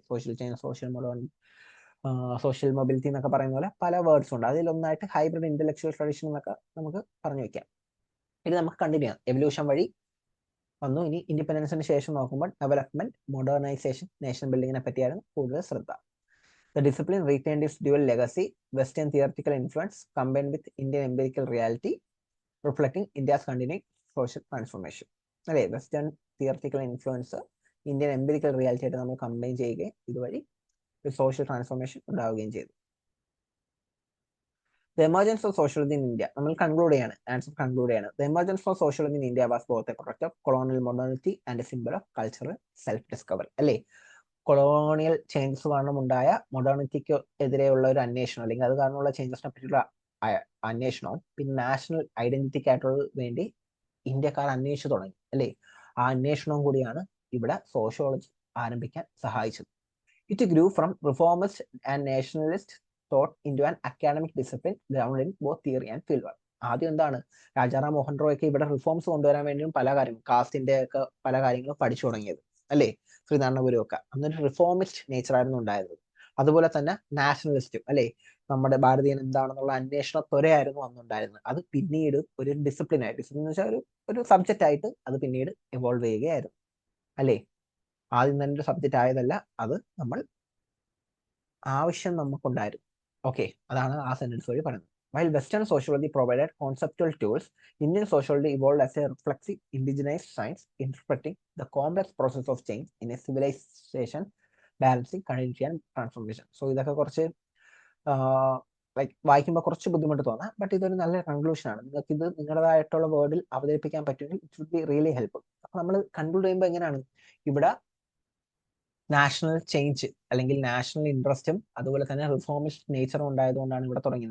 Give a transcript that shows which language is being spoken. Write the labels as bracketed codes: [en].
[ml] Social change, social modern, social mobility എന്നൊക്കെ പറയുന്ന പോലെ പല വേർഡ്സ് ഉണ്ട്. അതിലൊന്നായിട്ട് ഹൈബ്രിഡ് ഇന്റലക്ച്വൽ ട്രഡീഷൻ എന്നൊക്കെ നമുക്ക് പറഞ്ഞു വെക്കാം. ഇത് നമുക്ക് കണ്ടിന്യൂ ചെയ്യാം. എവല്യൂഷൻ വഴി വന്നു. ഇനി ഇൻഡിപെൻഡൻസിന് ശേഷം നോക്കുമ്പോൾ ഡെവലപ്മെന്റ്, മോഡേണൈസേഷൻ, നേഷൻ ബിൽഡിങ്ങിനെ പറ്റിയായിരുന്നു കൂടുതൽ ശ്രദ്ധ. [en] The discipline retained its dual legacy, Western theoretical influence combined with Indian empirical reality, reflecting India's continuing social transformation. [ml] അല്ലേ, western theoretical influence Indian empirical reality ആയിട്ട് നമ്മൾ കമ്പൈൻ ചെയ്യുകയും ഇതുവഴി ഒരു സോഷ്യൽ ട്രാൻസ്ഫോർമേഷൻ ഉണ്ടാവുകയും ചെയ്തു. [en] The emergence of socialism in India, [ml] നമ്മൾ conclude ചെയ്യാണ്, ആൻസർ കൺക്ലൂഡ് ചെയ്യാണ്. [en] The emergence of socialism in India was both a product of colonial modernity and a symbol of cultural self-discovery. [ml] അല്ലേ, colonial changes കാരണം ഉണ്ടായ മൊഡേണിറ്റിക്ക് എതിരെയുള്ള ഒരു അന്വേഷണം, അല്ലെങ്കിൽ അത് കാരണമുള്ള ചേഞ്ചസിനെ പറ്റിയുള്ള അന്വേഷണവും പിന്നെ നാഷണൽ ഐഡന്റിറ്റിക്കായിട്ടുള്ള വേണ്ടി ഇന്ത്യക്കാർ അന്വേഷിച്ചു തുടങ്ങി അല്ലേ. ആ അന്വേഷണവും കൂടിയാണ് ഇവിടെ സോഷ്യോളജി ആരംഭിക്കാൻ സഹായിച്ചത്. [en] It grew from reformist and nationalist thought into an academic discipline ground in both theory and field work. [ml] ആദ്യം എന്താണ്, രാജാറാം മോഹൻ റോയ് ഒക്കെ ഇവിടെ റിഫോംസ് കൊണ്ടുവരാൻ വേണ്ടിയും പല കാര്യം, കാസ്റ്റിന്റെ ഒക്കെ പല കാര്യങ്ങളും പഠിച്ചു തുടങ്ങിയത് അല്ലേ. ശ്രീനാരായണ ഗുരു ഒക്കെ അന്നൊരു റിഫോമിസ്റ്റ് നേച്ചർ ആയിരുന്നു ഉണ്ടായിരുന്നത്. അതുപോലെ തന്നെ നാഷണലിസ്റ്റും അല്ലേ, നമ്മുടെ ഭാരതീയൻ എന്താണെന്നുള്ള അന്വേഷണത്വരയായിരുന്നു അന്നുണ്ടായിരുന്നത്. അത് പിന്നീട് ഒരു ഡിസിപ്ലിൻ എന്ന് വെച്ചാൽ ഒരു സബ്ജക്റ്റ് ആയിട്ട് അത് പിന്നീട് ഇവോൾവ് ചെയ്യുകയായിരുന്നു അല്ലേ. ആദ്യം തന്നെ ഒരു സബ്ജക്റ്റ് ആയതല്ല, അത് നമ്മൾ ആവശ്യം നമുക്കുണ്ടായിരുന്നു. ഓക്കെ, അതാണ് ആ സെന്റൻസ് വഴി പറയുന്നത്. [en] While Western sociology provided conceptual tools, Indian sociology evolved as a reflexive, indigenized science, interpreting the complex process of change in a civilization, balancing continuity and transformation. [ml] So ഇതൊക്കെ കുറച്ച് like വായിക്കുമ്പോൾ കുറച്ച് ബുദ്ധിമുട്ട് തോന്നാം, ബട്ട് ഇതൊരു നല്ല കൺക്ലൂഷൻ ആണ്. നിങ്ങൾക്ക് ഇത് നിങ്ങളുടേതായിട്ടുള്ള വേർഡിൽ അവതരിപ്പിക്കാൻ പറ്റുമെങ്കിൽ [en] It would be really helpful. [ml] അപ്പൊ നമ്മൾ കൺക്ലൂഡ് ചെയ്യുമ്പോൾ എങ്ങനെയാണ്, ഇവിടെ നാഷണൽ ചേഞ്ച് അല്ലെങ്കിൽ നാഷണൽ ഇൻട്രസ്റ്റും അതുപോലെ തന്നെ റിഫോമിസ്റ്റ് നേച്ചറും ഉണ്ടായതുകൊണ്ടാണ് ഇവിടെ തുടങ്ങി.